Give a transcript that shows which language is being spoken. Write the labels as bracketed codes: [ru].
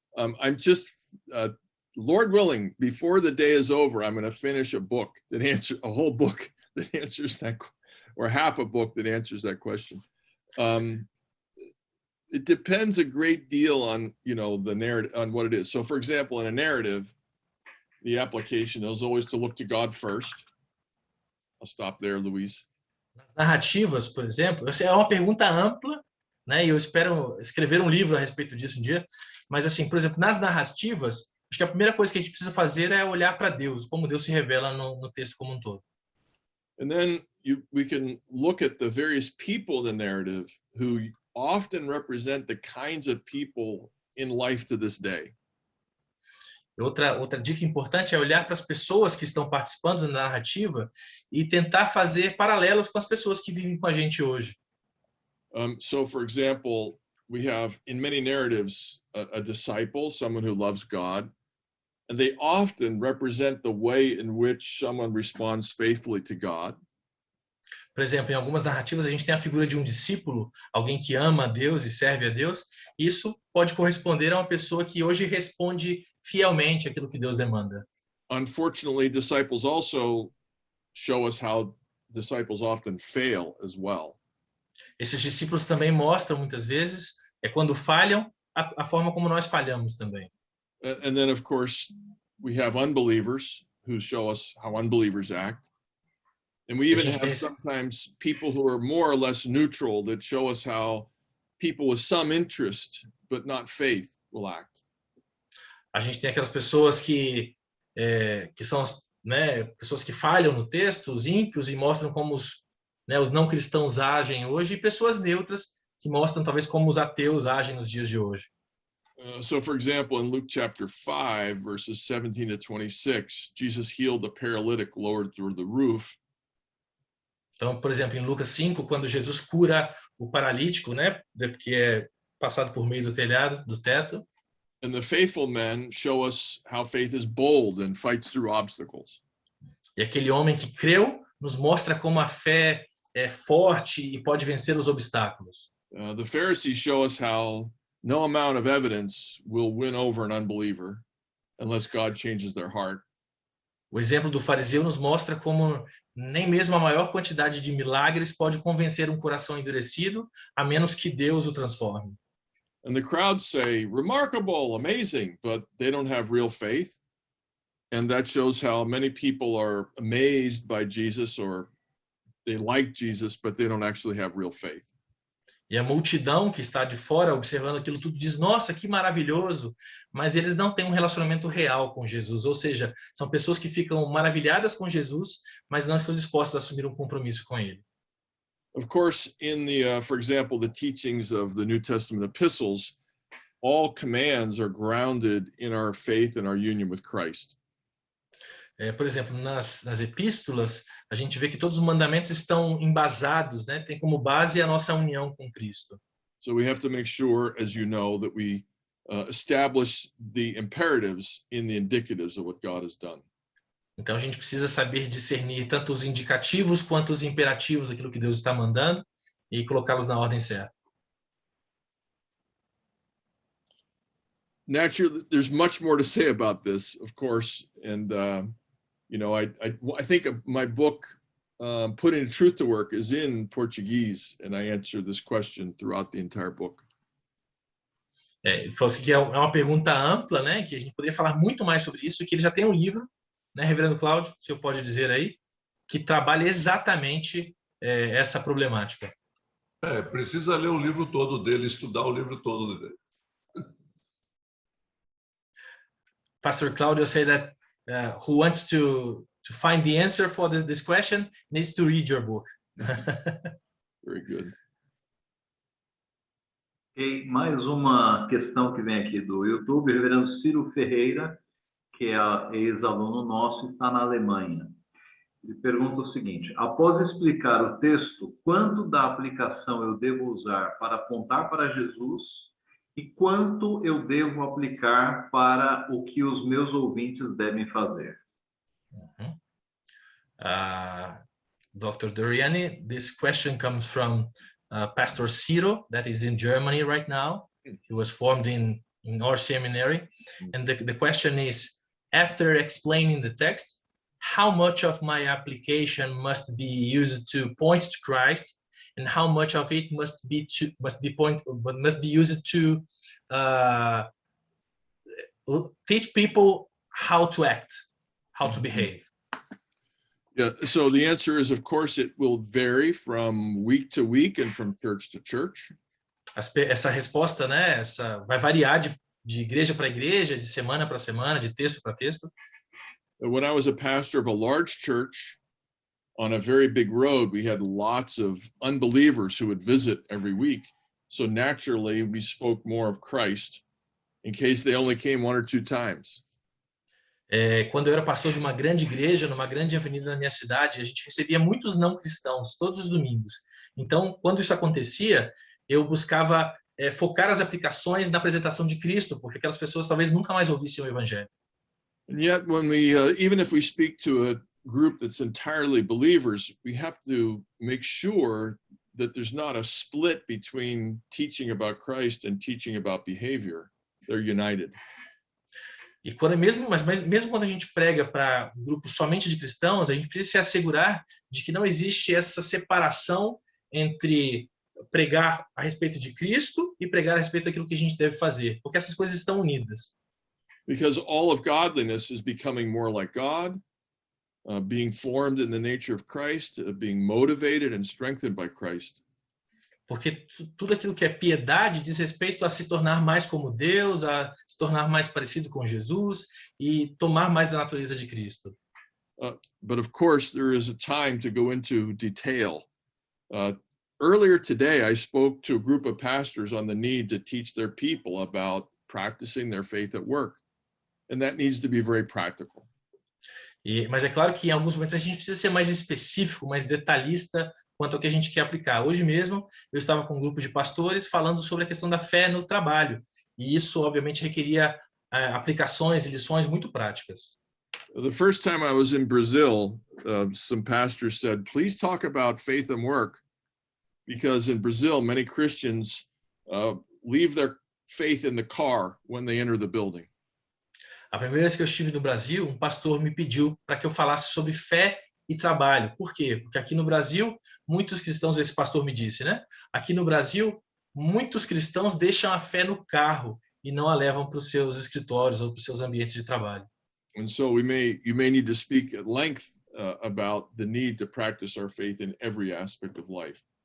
[en] I'm just, Lord willing, before the day is over, I'm going to finish a book that a whole book that answers that, or half a book that answers that question. It depends a great deal on, the narrative, on what it is. So, for example, in a narrative, the application is always to look to God first. I'll stop there, Luiz. [pt] Narrativas, por exemplo, essa é uma pergunta ampla, né? E eu espero escrever um livro a respeito disso um dia. Mas, assim, por exemplo, nas narrativas, acho que a primeira coisa que a gente precisa fazer é olhar para Deus, como Deus se revela no texto como um todo. [en] And then we can look at the various people in the narrative who often represent the kinds of people in life to this day. [pt] Outra dica importante é olhar para as pessoas que estão participando da narrativa e tentar fazer paralelos com as pessoas que vivem com a gente hoje. [en] So, for example, we have in many narratives a disciple, someone who loves God, and they often represent the way in which someone responds faithfully to God. [pt] Por exemplo, em algumas narrativas a gente tem a figura de um discípulo, alguém que ama a Deus e serve a Deus. Isso pode corresponder a uma pessoa que hoje responde fielmente aquilo que Deus demanda. [en] Unfortunately, disciples also show us how disciples often fail as well. [pt] Esses discípulos também mostram muitas vezes quando falham a forma como nós falhamos também. [en] And then, of course, we have unbelievers who show us how unbelievers act. And we even have sometimes people who are more or less neutral that show us how people with some interest but not faith will act. [pt] A gente tem aquelas pessoas que são, né, pessoas que falham no texto, os ímpios, e mostram como os não cristãos agem hoje, e pessoas neutras que mostram talvez como os ateus agem nos dias de hoje. [en] So, for example, in Luke chapter 5, verses 17 to 26, Jesus healed a paralytic lowered through the roof. [pt] Então, por exemplo, em Lucas 5, quando Jesus cura o paralítico, né, que é passado por meio do telhado, do teto. [en] And the faithful men show us how faith is bold and fights through obstacles. [pt] E aquele homem que creu nos mostra como a fé é forte e pode vencer os obstáculos. [en] The Pharisees show us how no amount of evidence will win over an unbeliever unless God changes their heart. [pt] O exemplo do fariseu nos mostra como nem mesmo a maior quantidade de milagres pode convencer um coração endurecido, a menos que Deus o transforme. [en] And the crowds say, remarkable, amazing, but they don't have real faith. And that shows how many people are amazed by Jesus, or they like Jesus, but they don't actually have real faith. [pt] E a multidão que está de fora observando aquilo tudo diz, nossa, que maravilhoso, mas eles não têm um relacionamento real com Jesus, ou seja, são pessoas que ficam maravilhadas com Jesus, mas não estão dispostas a assumir um compromisso com ele. [en] Of course, in the, for example, the teachings of the New Testament epistles, all commands are grounded in our faith and our union with Christ. [pt] Por exemplo, nas epístolas, a gente vê que todos os mandamentos estão embasados, né? Tem como base a nossa união com Cristo. [en] So we have to make sure, as you know, that we establish the imperatives in the indicatives of what God has done. [pt] Então a gente precisa saber discernir tanto os indicativos quanto os imperativos daquilo que Deus está mandando e colocá-los na ordem certa. [en] Naturally, there's much more to say about this, of course, and you know, I think my book, Putting the Truth to Work, is in Portuguese, and I answer this question throughout the entire book. [pt] Ele falou assim que é uma pergunta ampla, né? Que a gente poderia falar muito mais sobre isso, que ele já tem um livro, né, Reverendo Cláudio, o senhor pode dizer aí, que trabalha exatamente essa problemática. Precisa ler o livro todo dele, estudar o livro todo dele. [en] Pastor Claudio said that who wants to find the answer for this question needs to read your book. Very good. [pt] E mais uma questão que vem aqui do YouTube, o reverendo Ciro Ferreira, que é ex-aluno nosso, está na Alemanha. Ele pergunta o seguinte: após explicar o texto, quanto da aplicação eu devo usar para apontar para Jesus e quanto eu devo aplicar para o que os meus ouvintes devem fazer? [en] Dr. Doriani, this question comes from Pastor Ciro, that is in Germany right now. He was formed in our seminary. And the question is, after explaining the text, how much of my application must be used to point to Christ, and how much of it must be used to teach people how to act, how to behave? Yeah, so the answer is, of course, it will vary from week to week and from church to church. [pt] Essa resposta, né, vai variar de igreja para igreja, de semana para semana, de texto para texto. [en] When I was a pastor of a large church on a very big road, we had lots of unbelievers who would visit every week. So naturally, we spoke more of Christ in case they only came 1 or 2 times. [pt] Quando eu era pastor de uma grande igreja, numa grande avenida na minha cidade, a gente recebia muitos não cristãos todos os domingos. Então, quando isso acontecia, eu buscava focar as aplicações na apresentação de Cristo, porque aquelas pessoas talvez nunca mais ouvissem o evangelho. [en] And yet, when we, even if we speak to a group that's entirely believers, we have to make sure that there's not a split between teaching about Christ and teaching about behavior. They're united. [pt] E mesmo quando a gente prega para um grupo somente de cristãos, a gente precisa se assegurar de que não existe essa separação entre pregar a respeito de Cristo e pregar a respeito daquilo que a gente deve fazer, porque essas coisas estão unidas. [en] Because all of godliness is becoming more like God, being formed in the nature of Christ, being motivated and strengthened by Christ. [pt] Porque tudo aquilo que é piedade diz respeito a se tornar mais como Deus, a se tornar mais parecido com Jesus e tomar mais da natureza de Cristo. [en] But of course, there is a time to go into detail. Earlier today, I spoke to a group of pastors on the need to teach their people about practicing their faith at work. And that needs to be very practical. [pt] Mas é claro que em alguns momentos a gente precisa ser mais específico, mais detalhista quanto ao que a gente quer aplicar. Hoje mesmo eu estava com um grupo de pastores falando sobre a questão da fé no trabalho. E isso, obviamente, requeria aplicações e lições muito práticas. [en] The first time I was in Brazil, some pastors said, please talk about faith and work, because in Brazil, many Christians leave their faith in the car when they enter the building. [pt] A primeira vez que eu estive no Brasil, um pastor me pediu para que eu falasse sobre fé e trabalho. Por quê? Porque aqui no Brasil, muitos cristãos, esse pastor me disse, né? Aqui no Brasil, muitos cristãos deixam a fé no carro e não a levam para os seus escritórios ou para os seus ambientes de trabalho. [en] And so you may need to speak at length about the need to practice our faith in every aspect of life.